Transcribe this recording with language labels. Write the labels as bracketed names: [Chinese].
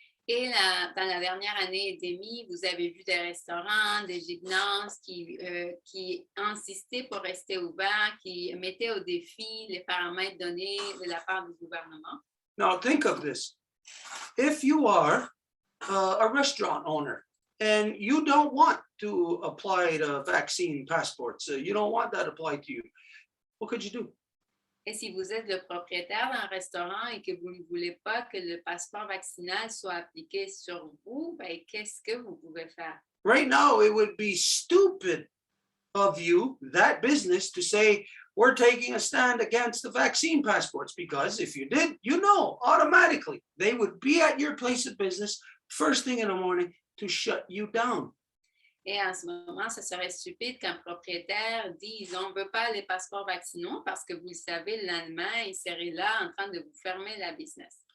[French] Et dans la dernière année et demie, vous avez vu des restaurants, des gymnases qui insistaient pour rester ouverts, qui mettaient au défi les paramètres donnés de la part du gouvernement. [English] Now think of this. If you are a restaurant owner and you don't want to apply the vaccine passports, you don't want that applied to you, what could you do? [French] Et si vous êtes le propriétaire d'un restaurant et que vous ne voulez pas que le passeport vaccinal soit appliqué sur vous, ben, qu'est-ce que vous pouvez faire? [English] Right now, it would be stupid of you, that business, to say, we're taking a stand against the vaccine passports, because if you did, automatically they would be at your place of business first thing in the morning to shut you down. [French] Et en ce moment, ce serait stupide qu'un propriétaire dise on ne veut pas les passeports vaccinaux parce que vous le savez, le lendemain, il serait là en train de vous fermer la business.